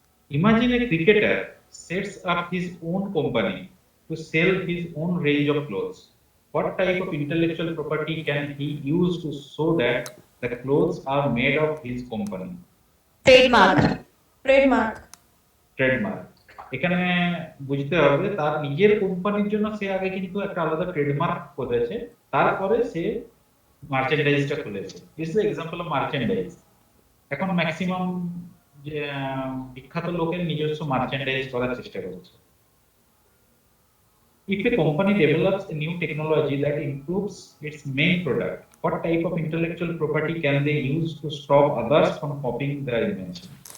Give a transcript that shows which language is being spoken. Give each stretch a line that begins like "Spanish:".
English: Imagine a cricketer sets up his own company to sell his own range of clothes. What type of intellectual property can he use to show that the clothes are made of his company? Trademark. Trademark.
Bangla: এখানে বুঝতে হবে তার নিজের কোম্পানির জন্য সে আগে কিন্তু একটা আলাদা ট্রেডমার্ক করেছে, তারপরে সে মার্চেন্ডাইজটা খুলেছে।
English: This is example of merchandise.
Bangla: এখন ম্যাক্সিমাম যে বিখ্যাত লোকের নিজস্ব মার্চেন্ডাইজ করার চেষ্টা করছে।
English: If a company develops a new technology that improves its main product, what type of intellectual property can they use to stop others from copying their invention?